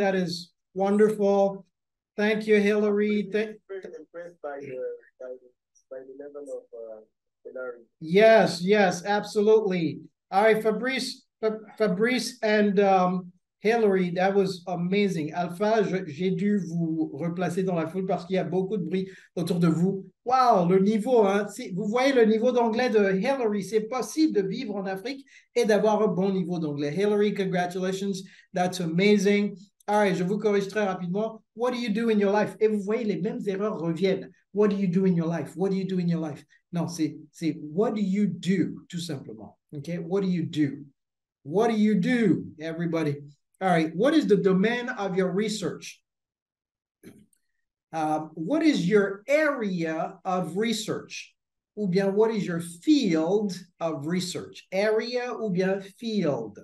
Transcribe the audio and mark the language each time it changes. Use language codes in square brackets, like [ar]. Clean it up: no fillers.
[en] That is wonderful. Thank you, Hillary. Very impressed by the level of Hillary. Yes, yes, absolutely. All right, Fabrice and Hillary, that was amazing. [fr] Alpha, j'ai dû vous replacer dans la foule parce qu'il y a beaucoup de bruit autour de vous. Wow, le niveau, hein, vous voyez le niveau d'anglais de Hillary. C'est possible de vivre en Afrique et d'avoir un bon niveau d'anglais. [en] Hillary, congratulations. That's amazing. All right, [fr] je vous corrige très rapidement. [en] What do you do in your life? [fr] Et vous voyez, les mêmes erreurs reviennent. [en] What do you do in your life? What do you do in your life? [fr] Non, c'est [en] what do you do, [fr] tout simplement. [en] Okay, what do you do? What do you do, everybody? All right, what is the domain of your research? What is your area of research? [fr] Ou bien, [en] what is your field of research? Area [fr] ou bien [en] field?